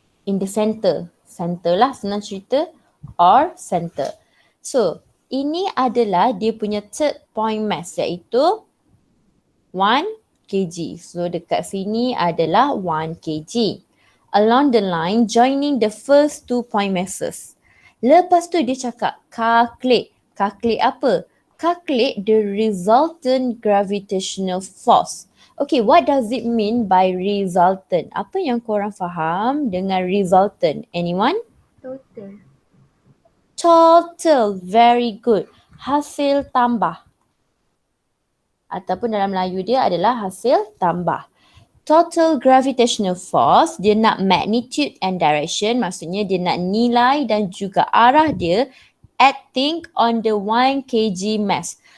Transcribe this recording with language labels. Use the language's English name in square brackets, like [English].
[English] In the center. Center [Malay] lah senang cerita, [English] or center. [Malay] So, ini adalah dia punya third point mass iaitu 1 kg. So, dekat sini adalah 1 kg. [English] Along the line, joining the first 2 point masses. [Malay] Lepas tu dia cakap calculate. Calculate apa? [English] Calculate the resultant gravitational force. Okay, what does it mean by resultant? [Malay] Apa yang korang faham dengan resultant? Anyone? [English] Total, very good. [Malay] Hasil tambah. Ataupun dalam Melayu dia adalah hasil tambah. Total gravitational force, dia nak magnitude and direction, maksudnya dia nak nilai dan juga arah dia [English] acting on the 1 kg mass.